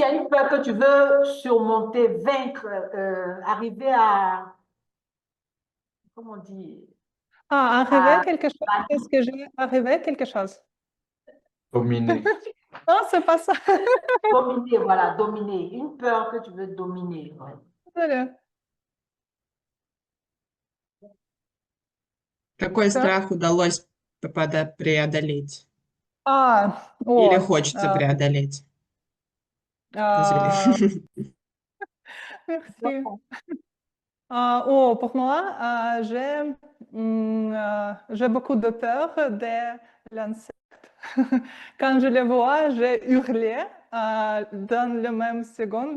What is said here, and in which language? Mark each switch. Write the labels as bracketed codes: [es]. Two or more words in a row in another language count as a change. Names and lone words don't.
[fr] a une peur que tu veux surmonter, vaincre, arriver à, comment on dit, Arriver à quelque chose? Est-ce que j'ai arrivé quelque chose? Dominer. Non, c'est pas ça. dominer, voilà, dominer, une peur que tu veux dominer. Ouais. Désolée. [ru] Какой Что? страх удалось преодолеть? Или О, хочется преодолеть? [fr] Désolée. а, merci. Pour moi, j'ai beaucoup de peur des l'insecte. Quand je les vois, j'ai hurlé dans la même seconde.